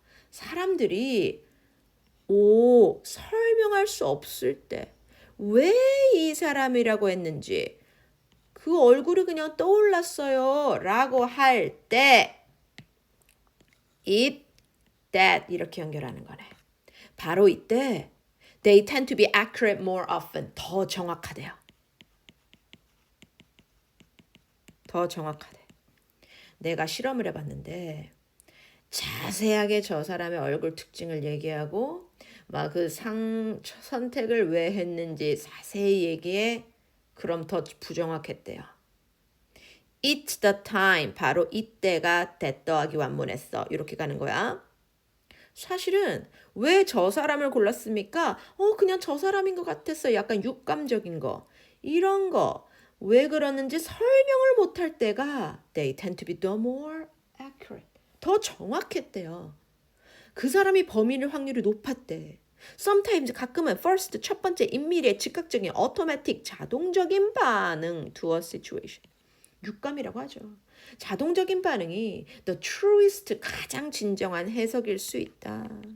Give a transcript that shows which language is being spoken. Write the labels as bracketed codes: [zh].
[ko] 사람들이 설명할 수 없을 때 왜 이 사람이라고 했는지 그 얼굴이 그냥 떠올랐어요 라고 할 때 it, that 이렇게 연결하는 거네. [en] 바로 이때 they tend to be accurate more often. [ko] 더 정확하대요. 더 정확하대. 내가 실험을 해봤는데 자세하게 저 사람의 얼굴 특징을 얘기하고 막 그 선택을 왜 했는지 자세히 얘기해. 그럼 더 부정확했대요. It's the time. 바로 이때가 that 더하기 완문했어. 이렇게 가는 거야. 사실은 왜 저 사람을 골랐습니까? 그냥 저 사람인 것 같았어요. 약간 육감적인 거. 이런 거. 왜 그러는지 설명을 못할 때가 they tend to be the more accurate. 더 정확했대요. 그 사람이 범인일 확률이 높았대. Sometimes 가끔은 first 첫 번째 임미리의 즉각적인 automatic 자동적인 반응 to a situation. 육감이라고 하죠. 자동적인 반응이 the truest 가장 진정한 해석일 수 있다.